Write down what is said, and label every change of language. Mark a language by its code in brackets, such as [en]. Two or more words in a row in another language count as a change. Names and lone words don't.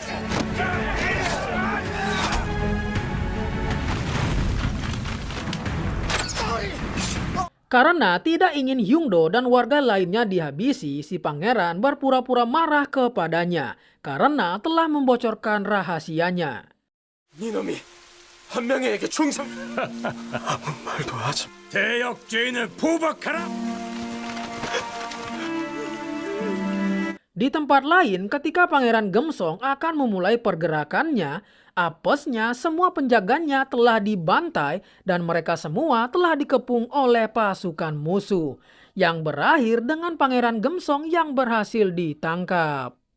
[id] Karena tidak ingin Hyungdo dan warga lainnya dihabisi, si pangeran berpura-pura marah kepadanya karena telah membocorkan rahasianya. [ko] 니놈이 한 명에게 충성. 아무 말도 하지. 대역죄인을 포박하라. [id] Di tempat lain, ketika Pangeran Gemsong akan memulai pergerakannya, apesnya semua penjaganya telah dibantai dan mereka semua telah dikepung oleh pasukan musuh, yang berakhir dengan Pangeran Gemsong yang berhasil ditangkap.